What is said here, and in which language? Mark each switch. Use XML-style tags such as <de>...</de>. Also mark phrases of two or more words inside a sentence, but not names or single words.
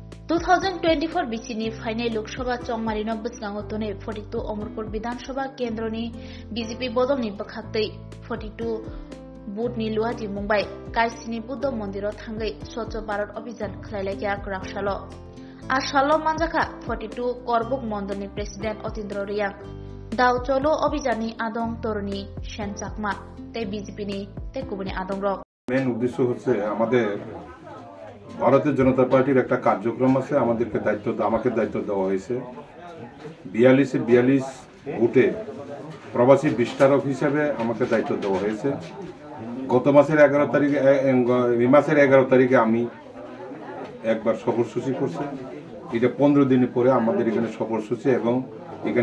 <trp>2024 बिसिनि फाइनाल लोकसभा चौमारी बसगांव तोने 42 अमरपुर विधानसभा केंद्रनि बीजेपी बदलनि बखाक्तै 42 बुथनि लुहाटी मुंबाई कायसिनि बुद्ध मन्दिराव थांगै स्वच्छ भारत अभियान खलायलायग्या राक्सालो आशालो मानजाखा 42 करबुक मण्डलनि प्रेसिडेंट अतीन्द्र रियांग दाव चलो अभियाननि आदं तरुणी सेन चाकमा ते बीजेपीनि ते कुबनि आदं रक</trp> <hi>मेन उद्देश्य</hi> <bn>হচ্ছে আমাদের ভারতীয় জনতা পার্টির একটা কার্যক্রম আছে আমাদেরকে আমাকে দায়িত্ব দেওয়া হয়েছে 42 বুথে প্রবাসী বিস্তারক হিসেবে আমাকে দায়িত্ব দেওয়া হয়েছে গত মাসের 11 তারিখে এই মাসের 11 তারিখে আমি একবার সফরসূচি করছি এটা 15 দিন পরে আমাদের এখানে সফরসূচি এবং এখানে</bn>